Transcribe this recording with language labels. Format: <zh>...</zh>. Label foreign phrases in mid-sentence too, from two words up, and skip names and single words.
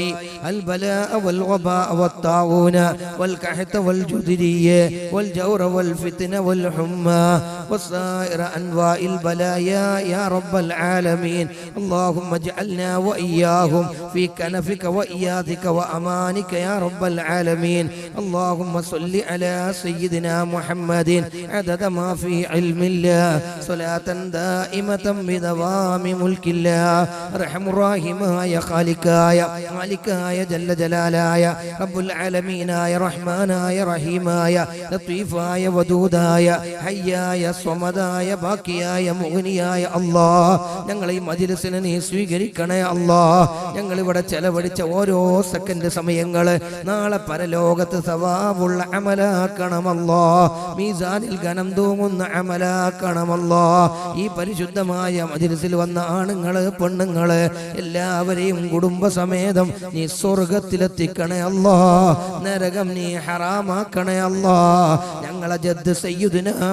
<ar>البلاء والوباء والطاعون والقحط والجدرية والجور والفتن والحمى وسائر أنواع البلايا يا رب العالمين اللهم اجعلنا وإياهم في كنفك وإياذك وأمانك يا رب العالمين اللهم صل على سيدنا محمد عدد ما في علم الله صلاة دائمة بدوام ملك الله أرحم الراحمين يا خالقايا جل جلالايا رب العالمين يا رحمن يا رحيم يا لطيف يا ودودا يا حيا يا صمدا يا باقيا يا مغنيا يا الله</ar> <ml>ഞങ്ങളെ ഈ മജ്‌ലിസിനെ നീ സ്വീകരിക്കണേ അല്ലാഹ് ഞങ്ങൾ ഇവിടെ ചെലവഴിച്ച ഓരോ സെക്കൻഡ് സമയങ്ങൾ നാളെ പരലോകത്ത് സവാബുള്ള അമലാക്കണം അല്ലാഹ് മീസാനിൽ ഘനം തൂങ്ങുന്ന അമലാക്കണം അല്ലാഹ് ഈ പരിശുദ്ധമായ മജ്‌ലിസിൽ വന്ന ആണുങ്ങള് പെണ്ണുങ്ങള് എല്ലാവരെയും കുടുംബസമേതം നീ സ്വർഗ്ഗത്തിലെത്തിക്കണേ അല്ലാഹ് നരകം നീ ഹറാമാക്കണേ അല്ലാഹ് ഞങ്ങളെ</ml> <ar>جد سيدنا</ar>